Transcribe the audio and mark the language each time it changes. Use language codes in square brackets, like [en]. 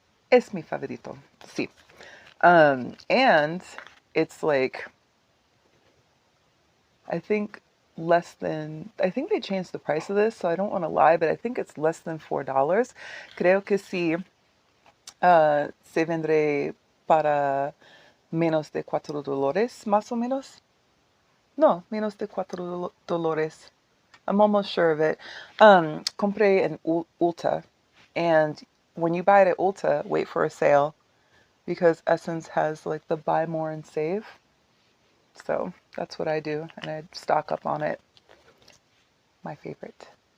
[es] Es mi favorito. Sí. [en] And it's like, I think they changed the price of this, so I don't want to lie, but I think it's less than $4. [es] Creo que sí se vendré para menos de $4, más o menos. No, menos de $4. [en] I'm almost sure of it. Compré an Ulta, and when you buy it at Ulta, wait for a sale, because Essence has like the buy more and save. So that's what I do, and I stock up on it. My favorite.